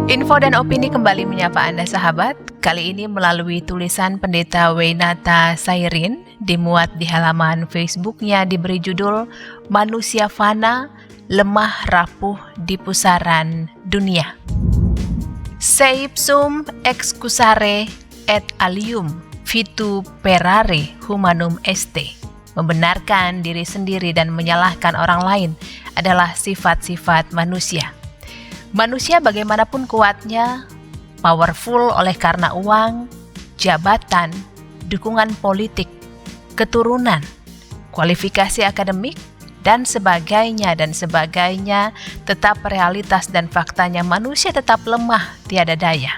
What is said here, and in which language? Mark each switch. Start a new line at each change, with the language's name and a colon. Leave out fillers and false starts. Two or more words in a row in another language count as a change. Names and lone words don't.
Indonesian: Info dan opini kembali menyapa Anda sahabat, kali ini melalui tulisan Pendeta Weynata Sairin, dimuat di halaman Facebooknya diberi judul Manusia Fana, Lemah Rapuh di Pusaran Dunia.
Latin: Seipsum excusare et alium vituperare humanum est.
Indonesian: Membenarkan diri sendiri dan menyalahkan orang lain adalah sifat-sifat manusia. Manusia bagaimanapun kuatnya, powerful oleh karena uang, jabatan, dukungan politik, keturunan, kualifikasi akademik, dan sebagainya, tetap realitas dan faktanya manusia tetap lemah tiada daya.